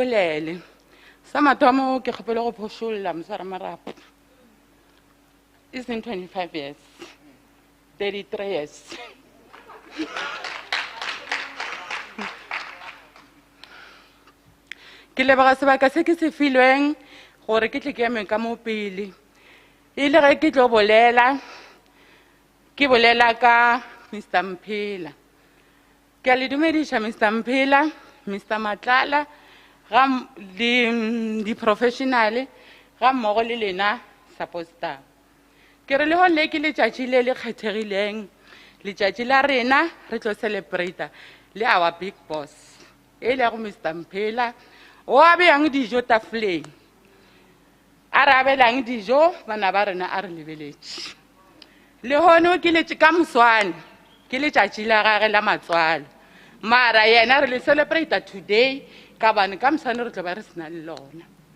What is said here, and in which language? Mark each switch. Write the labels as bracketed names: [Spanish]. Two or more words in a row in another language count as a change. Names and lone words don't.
[Northern Sotho] bolele sa mathomo ke kgopela go phošolla mosara marapo [English] It's in 25 years, 33 years. [Northern Sotho] Ke leboga sebaka se ke se filweng gore ke tle ke eme ka mo pele. E le ge ke tlo bolela ka Mr. Mphela. Ke a le dumediša Mr. Mphela, Mr. Matlala, di professional ga mmogo le lena support staff. Ke re le hone ke letšatši le le kgethegileng, letšatši la rena re tlo celebrate le [English] our big boss [Northern Sotho] e le go Mr. Mphela o a beyang dijo tafoleng, a re abelang dijo bana ba rena a re lebeletše. Le hone ke letše ka moswane ke letšatši la gage la matswalo, mara yena re le [English] celebrate today [Northern Sotho] ka bane ka moswane re tlo ba re sena le lona.